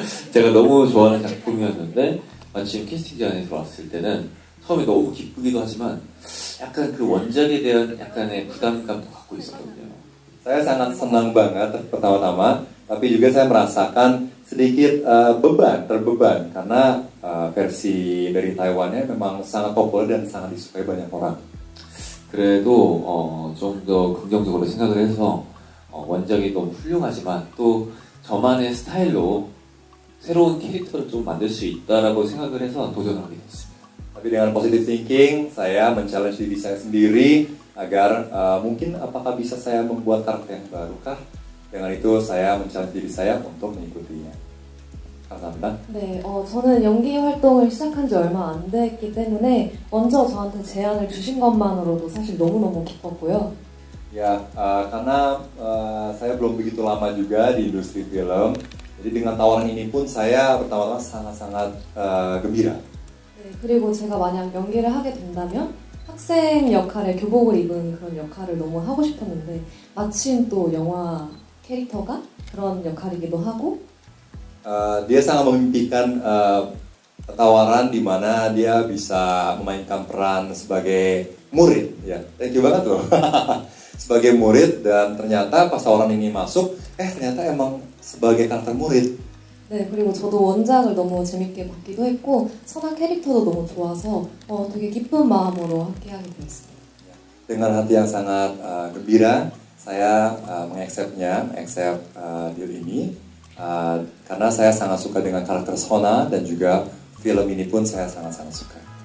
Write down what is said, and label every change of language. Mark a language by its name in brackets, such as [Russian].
[Korean] 제가 너무 좋아하는 작품이었는데 마침 캐스팅 제안이 들어왔을 때는 처음에 너무 기쁘기도 하지만 약간 그 원작에 대한 약간의 부담감도 갖고 있었거든요. [Indonesian] Saya sangat senang banget pertama-tama, tapi juga saya merasakan sedikit terbeban karena versi dari Taiwannya memang sangat populer dan sangat disukai banyak orang. [Korean] 그래도 좀 더 긍정적으로 생각을 해서 원작이 너무 훌륭하지만 또 저만의 스타일로 새로운 캐릭터를 좀 만들 수 있다라고 생각을 해서 도전을 하게 됐습니다. [Indonesian] Tapi dengan positive thinking, saya men-challenge diri saya sendiri agar mungkin apakah bisa saya membuat karakter yang baru kah? Dengan itu saya men-challenge diri saya untuk mengikutinya. [Korean] 감사합니다. 네, 저는 연기 활동을 시작한 지 얼마 안 됐기 때문에 먼저 저한테 제안을 주신 것만으로도 사실 너무너무 기뻤고요. [Indonesian] Ya, karena saya belum begitu lama juga di industri film, jadi dengan tawaran ini pun saya pertama-tama sangat-sangat gembira. [Korean] 네, 그리고 제가 만약 연기를 하게 된다면 학생 역할에 교복을 입은 그런 역할을 너무 하고 싶었는데 마침 또 영화 캐릭터가 그런 역할이기도 하고 [Indonesian] Dia sangat memimpikan tawaran di mana dia bisa memainkan peran sebagai murid. Ya, [English] thank you [Indonesian] banget loh. Sebagai murid dan ternyata pas tawaran ini masuk, ternyata emang sebagai karakter murid. [Korean] 네, 그리고 저도 원작을 너무 재밌게 봤기도 했고 선한 캐릭터도 너무 좋아서 되게 기쁜 마음으로 함께하게 되었습니다. [Indonesian] Dengan hati yang sangat gembira, saya accept deal ini karena saya sangat suka dengan karakter Sona dan juga film ini pun saya sangat-sangat suka.